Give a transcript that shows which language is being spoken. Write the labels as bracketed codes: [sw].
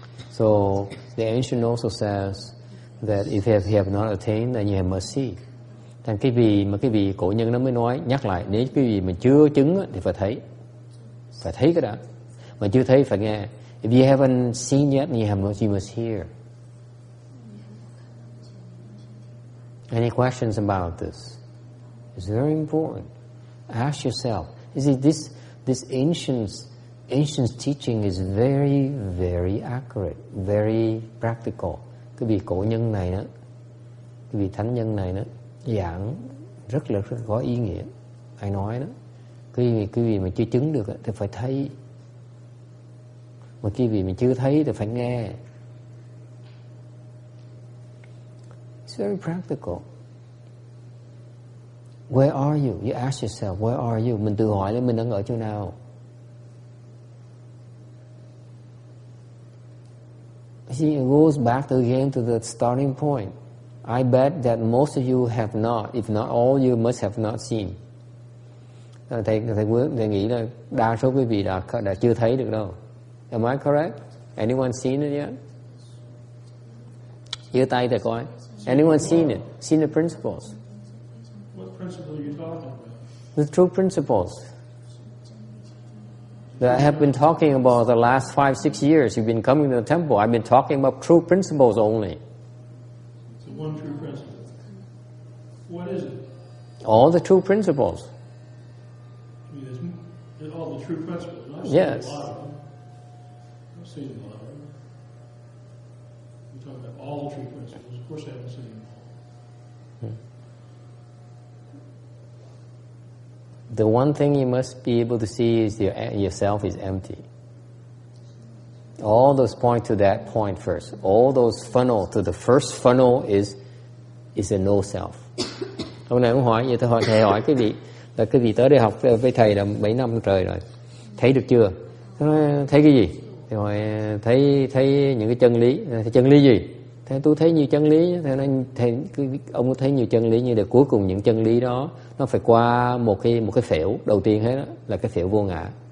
[en] So the ancient also says that if you have not attained, then you have mercy. [vi] Thành cái vị cổ nhân nó mới nói nhắc lại, nếu cái gì mà chưa chứng thì phải thấy cái đã, mà chưa thấy phải nghe. [en] If you haven't seen yet, you must hear. Any questions about this? It's very important. Ask yourself. You see, this ancient teaching is very, very accurate, very practical. [vi] Cái vị cổ nhân này đó, cái vị thánh nhân này đó, giảng rất có ý nghĩa. Ai nói đó, cái vị mà chưa chứng được thì phải thấy, mà cái vị mà chưa thấy thì phải nghe. [en] It's very practical. Where are you? You ask yourself, where are you? [vi] Mình tự hỏi là mình đang ở chỗ nào? [en] See, it goes back again to the starting point. I bet that most of you have not, if not all, you must have not seen. [vi] Thầy nghĩ là đa số quý vị đã chưa thấy được đâu. [en] Am I correct? Anyone seen it yet? [vi] Giơ tay thầy coi. [en] Anyone seen it? Seen the principles? What principle are you talking about? The true principles that I have been talking about the last 5-6 years. You've been coming to the temple. I've been talking about true principles only. The one true principle. What is it? All the true principles. I mean, it's all the true principles. I've Yes. seen a lot of them. I've seen a lot of them. We're talking about all the true principles. Of course I haven't seen them all. The one thing you must be able to see is yourself is empty. All those point to that point first. All those funnel to the first funnel is a no self. [vi] Hôm nay cũng hỏi vậy, thầy hỏi cái vị là cái vị tới đây học với thầy là 7 năm trời rồi, thấy được chưa? Thấy cái gì? Thì hỏi thấy những cái chân lý gì? Thế tôi thấy nhiều chân lý. Ông thấy nhiều chân lý, nhưng để cuối cùng những chân lý đó nó phải qua một cái phễu đầu tiên hết đó, là cái phễu vô ngã.